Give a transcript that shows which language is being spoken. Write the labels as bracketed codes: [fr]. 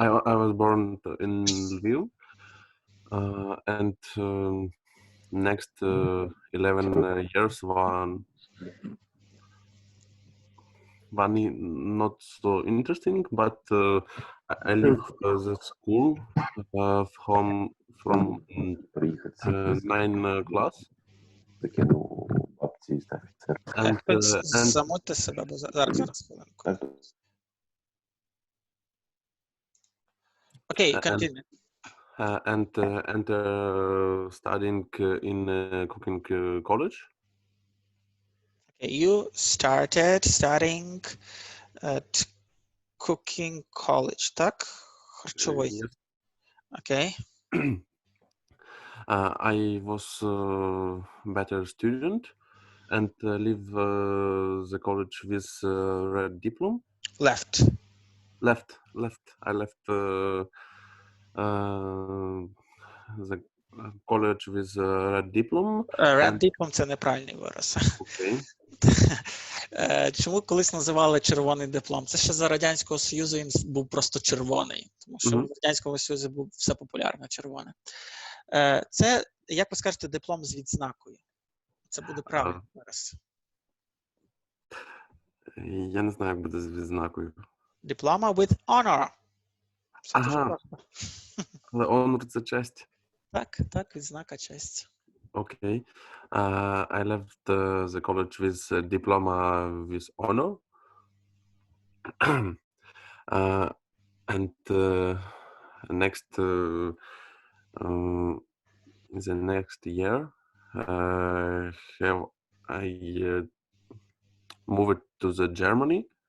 [en] I was born in Lviv, and next 11 years one not so interesting, but I leave the school from 9 class. And [uk] Замовте себе, бо зараз хвилинку. [en] Окей, continue. And studying in cooking college. Okay, you started studying at cooking college, [uk] так? Харчовий. [en] Yes. Okay. I was better student and leave the college with red diploma. Left. I left the college with red diploma. Red diploma [uk] – це неправильний вираз. [en] Okay. [uk] Чому колись називали червоний диплом? Це ще за Радянського Союзу він був просто червоний, тому що в Радянському Союзі був все популярно червоне. Це, як ви скажете, диплом з відзнакою. Це буде правильний вираз. Я не знаю, як буде з відзнакою. [en] Diploma with honor. [uk] Все дуже просто. Але honor – це честь. Так, відзнака честь. [en] Okay. I left the college with a diploma with honor. And the next year, I moved to the Germany.